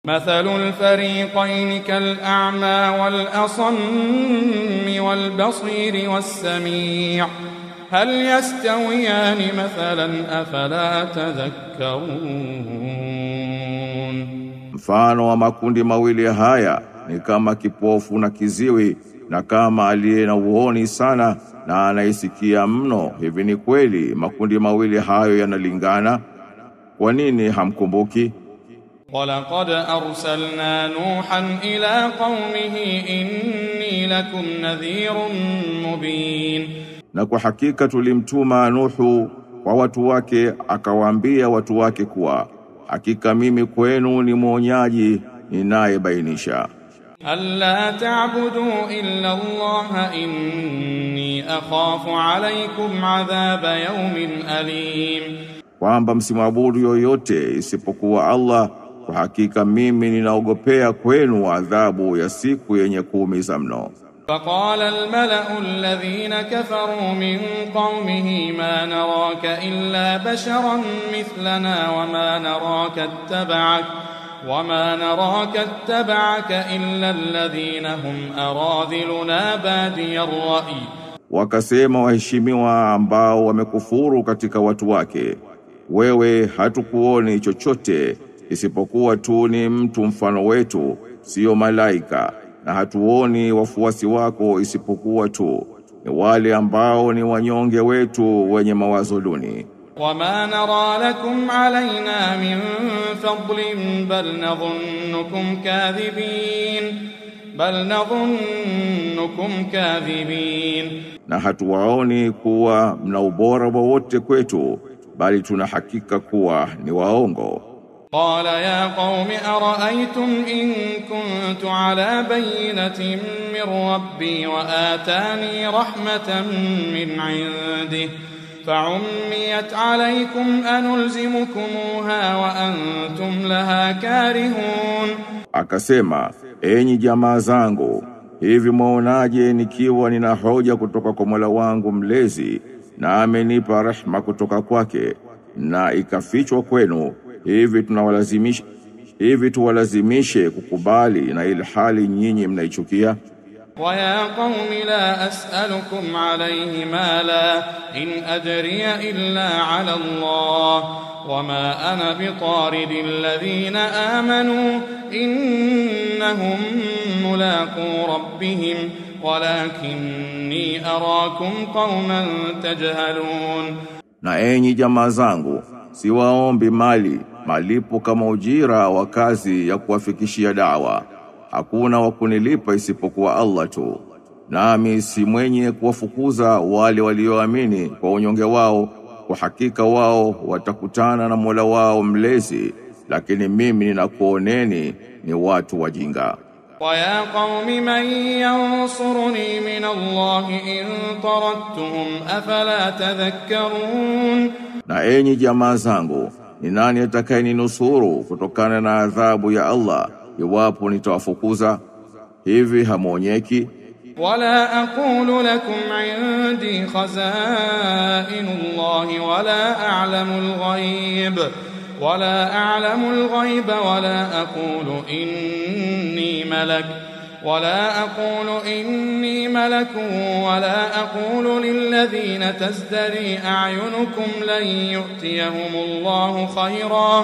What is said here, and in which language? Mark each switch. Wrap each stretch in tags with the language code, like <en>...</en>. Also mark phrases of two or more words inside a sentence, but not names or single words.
<ar>مثل الفريقين كالأعمى والأصم والبصير والسميع هل يستويان مثلا أفلا تذكرون.</ar> <sw>Mfano wa makundi mawili haya ni kama kipofu na kiziwi na kama aliye na uoni sana na anaisikia mno. Hivi ni kweli makundi mawili hayo yanalingana? Kwa nini hamkumbuki?</sw> <ar>وَلَقَدْ أَرْسَلْنَا نُوحًا إِلَى قَوْمِهِ إِنِّي لَكُمْ نَذِيرٌ مُبِينٌ.</ar> <sw>Na kwa hakika tulimtuma Nuhu kwa watu wake akawaambia watu wake kuwa hakika mimi kwenu ni mwonyaji ninayebainisha.</sw> <ar>أَلَّا تَعْبُدُوا إِلَّا اللَّهَ إِنِّي أَخَافُ عَلَيْكُمْ عَذَابَ يَوْمٍ أَلِيمٍ.</ar> <sw>Kwamba msimwabudu yoyote isipokuwa Allah, kwa hakika mimi ninaogopea kwenu adhabu ya siku yenye kuumiza mno.</sw> <ar>فقال الملأ الذين كفروا من قومه ما نراك إلا بشرا مثلنا وما نراك اتبعك إلا الذين هم أراذلنا بادي الرأي.</ar> <sw>Wakasema waheshimiwa ambao wamekufuru katika watu wake, wewe hatukuoni chochote isipokuwa tu ni mtu mfano wetu, sio malaika, na hatuoni wafuasi wako isipokuwa tu ni wale ambao ni wanyonge wetu wenye mawazo duni.</sw> <ar>وما نرى لكم علينا من فضل بل نظنكم كاذبين.</ar> <sw>Na hatuwaoni kuwa mna ubora wowote kwetu, bali tuna hakika kuwa ni waongo.</sw> <ar>قال يا قوم أرأيتم إن كنت على بينة من ربي وآتاني رحمة من عنده فعميت عليكم أنلزمكموها وأنتم لها كارهون.</ar> <sw>Akasema, enyi jamaa zangu, hivi mwaonaje nikiwa nina hoja kutoka kwa Mola wangu mlezi na amenipa rehema kutoka kwake na ikafichwa kwenu, hivi tuwalazimishe kukubali na ilhali nyinyi mnaichukia?</sw> <ar>وَيَا قَوْمِ لَا أَسْأَلُكُمْ عَلَيْهِ مَالًا إِنْ أَجْرِيَ إِلَّا عَلَى اللَّهِ وَمَا أَنَا بِطَارِدِ الَّذِينَ آمَنُوا إِنَّهُمْ مُلَاقُو رَبِّهِمْ وَلَكِنِّي أَرَاكُمْ قَوْمًا تَجْهَلُونَ.</ar> <sw>Na enyi jamaa zangu, siwaombi malipo kama ujira wa kazi ya kuwafikishia da'wa. Hakuna wa kunilipa isipokuwa Allah tu. Nami si mwenye kuwafukuza wale walioamini kwa unyonge wao, kwa hakika wao watakutana na Mola wao mlezi, lakini mimi ninakuoneni ni watu wajinga.</sw> <ar>وَيَا قَوْمِ مَنْ يَنْصُرُنِي مِنَ اللَّهِ إِنْ طَرَدتُّهُمْ أَفَلَا تَذَكَّرُونَ.</ar> <sw>Na enyi jamaa zangu, ni nani atakayeninusuru kutokana na adhabu ya Allah iwapo nitawafukuza? Hivi hamuonyeki?</sw> <ar>ولا أقول لكم عندي خزائن الله ولا أعلم الغيب ولا أقول إني ملك ولا أقول للذين تزدري أعينكم لن يؤتيهم الله خيرا.</ar>